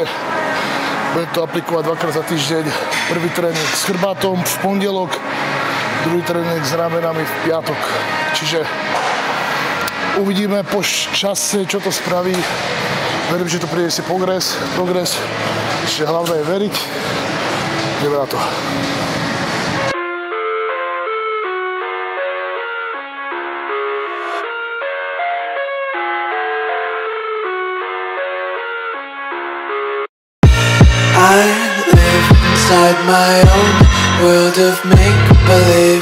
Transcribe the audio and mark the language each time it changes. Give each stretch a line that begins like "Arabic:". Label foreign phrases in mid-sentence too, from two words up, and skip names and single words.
Slovak: Budem to aplikovať 2-krát za týždeň. Prvý tréning s chrbátom v pondelok, druhý tréning s ramenami v piatok. Čiže uvidíme po čase, čo to spraví. Verím, že to prinesie progres. Čiže hlavné je veriť. Ideme na to.
English: I live inside my own world of make-believe.